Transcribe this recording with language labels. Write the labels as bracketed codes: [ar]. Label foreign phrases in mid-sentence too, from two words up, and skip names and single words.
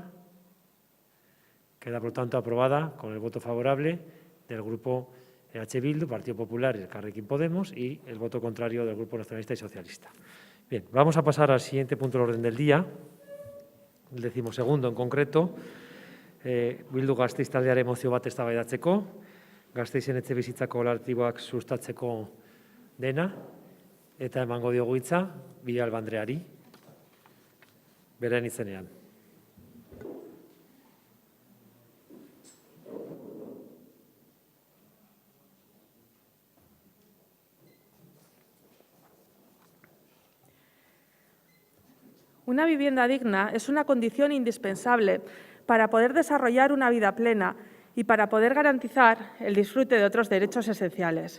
[es] Queda, por lo tanto, aprobada con el voto favorable del Grupo EH Bildu, Partido Popular y Elkarrekin Podemos y el voto contrario del Grupo Nacionalista y Socialista. Bien, vamos a pasar al siguiente punto del orden del día, el 12º en concreto, [eu] Bildu Gasteiz taldearen mozio bat eztabaidatzeko, Gasteizen etxebizitzako kolektiboak sustatzeko dena, eta emango diogu hitza Villalba andreari, beren izenean. [es] Una vivienda digna es una condición indispensable para poder desarrollar una vida plena y para poder garantizar el disfrute de otros derechos esenciales.